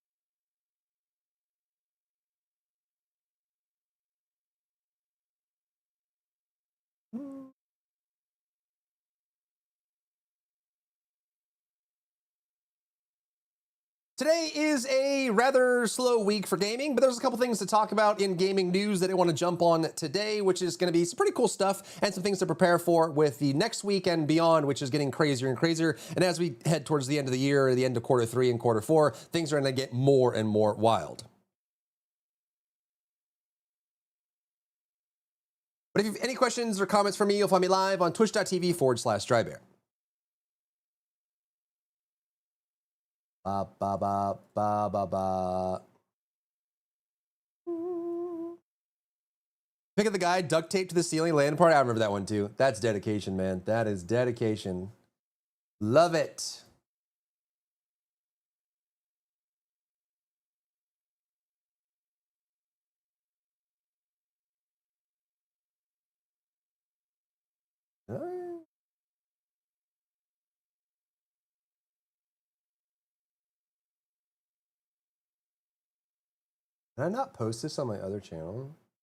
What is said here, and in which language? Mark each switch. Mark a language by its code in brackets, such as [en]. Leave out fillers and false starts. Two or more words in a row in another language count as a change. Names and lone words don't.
[en] Today is a rather slow week for gaming, but there's a couple things to talk about in gaming news that I want to jump on today, which is going to be some pretty cool stuff and some things to prepare for with the next week and beyond, which is getting crazier and crazier. And as we head towards the end of the year, the end of quarter 3 and quarter 4, things are going to get more and more wild. But if you have any questions or comments for me, you'll find me live on twitch.tv/Drybear. Ba ba ba ba ba ba. Pick up the guy, duct tape to the ceiling, land part. I remember that one too. That's dedication, man. That is dedication. Love it. Did I not post this on my other channel?